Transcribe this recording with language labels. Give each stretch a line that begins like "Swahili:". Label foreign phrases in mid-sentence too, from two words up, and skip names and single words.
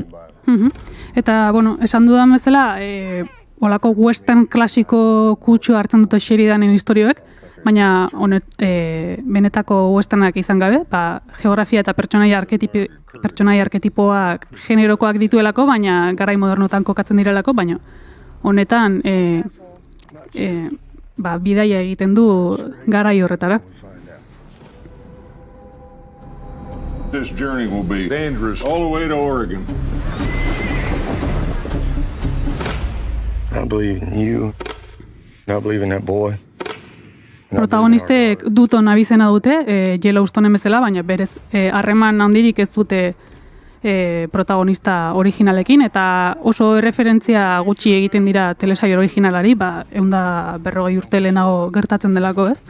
Basque: Eta, esan dudan bezala, olako western klasiko kutsu hartzen dute Sheridanen historioek, baina benetako westernak izan gabe, geografia eta pertsonaia arketipoak generokoak dituelako, baina garai modernotan kokatzen direlako, baina honetan bidaia egiten du garai horretara.
English: This journey will be dangerous all the way to Oregon. I believe in you. I believe in that boy.
Basque: Protagonistek Dutton abizena dute, Yellowstone bezala, baina berez harreman handirik ez dute protagonista originalekin, eta oso referentzia gutxi egiten dira telesail originalari, 140 urte lehenago gertatzen delako, ez?